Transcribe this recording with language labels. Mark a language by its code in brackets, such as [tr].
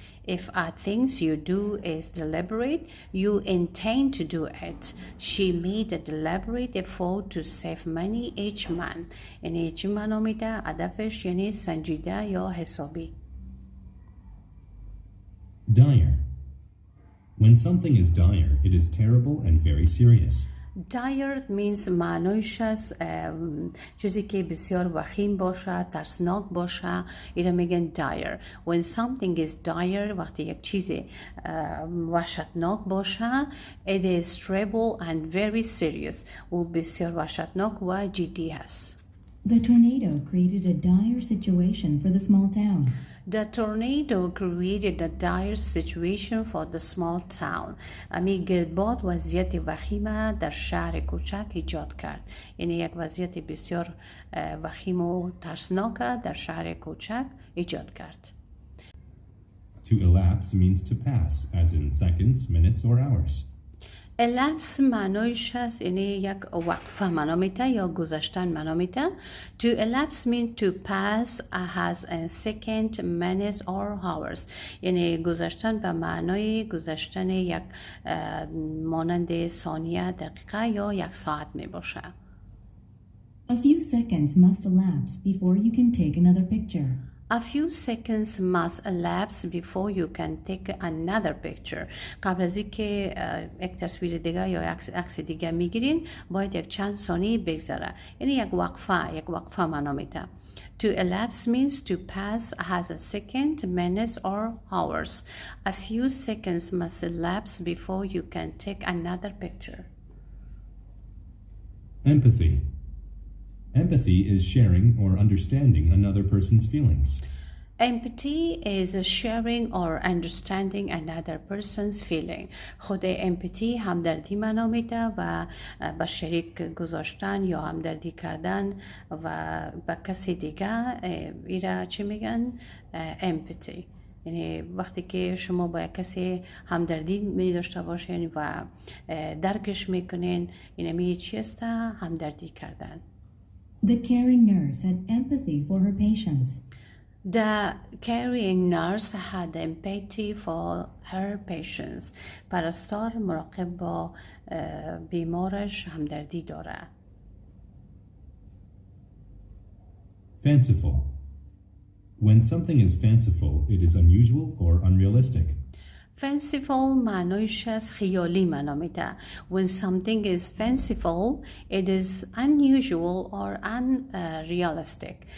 [en] If things you do is deliberate, you intend to do it. She made a deliberate effort to save money each month. [fa] یعنی چی معنا میده؟ هدفش یعنی سنجیده یا حسابی. [en] Dire. When something is dire, it is terrible and very serious. Dire means [fa] معنیش از چیزی که بسیار وخیم باشه، ترسناک باشه، اینا میگن dire. [en] When something is dire [fa] وقتی یک چیز وحشتناک باشه، [en] it is terrible and very serious [fa] و بسیار وحشتناک و جدی هست. [en] The tornado created a dire situation for the small town. The tornado created a dire situation for the small town. [fa] امی گردباد وضعیت وخیم در شهر کوچک ایجاد کرد. یعنی یک وضعیت بسیار وخیم و ترسناک در شهر کوچک ایجاد کرد. [en] To elapse means to pass, as in seconds, minutes, or hours. [fa] elapse معنیش هست یعنی یک وقفه معنا میده یا گذشتن معنا میده. [en] To elapse means to pass as a second, minutes or hours. [fa] یعنی گذشتن به معنای گذشتن یک مانند ثانیه، دقیقه یا یک ساعت می باشه. [en] A few seconds must elapse before you can take another picture. A few seconds must elapse before you can take another picture. [fa] قبل از اینکه یک تصویر دیگه یا عکس دیگه میگیرین باید یک چند ثانیه بگذره. یعنی یک وقفه معنا میده. [en] To elapse means to pass as a second, minutes or hours. A few seconds must elapse before you can take another picture. Empathy. Empathy is sharing or understanding another person's feelings. Empathy is sharing or understanding another person's feeling. [fa] خود empathy همدردی معنا میده و با شریک گذاشتن یا همدردی کردن و با کسی دیگه ایرا چی میگن؟ empathy. یعنی وقتی که شما با کسی همدردی می داشته باشین و درکش میکنین، یعنی چی است؟ همدردی کردن. [en] The caring nurse had empathy for her patients. The caring nurse had empathy for her patients. [fa] پرستار مراقب با بیمارش همدردی داره. [en] Fanciful. When something is fanciful, it is unusual or unrealistic. [fa] Fanciful معنیش از خیالی معنا میده. [en] When something is fanciful, it is unusual or unrealistic.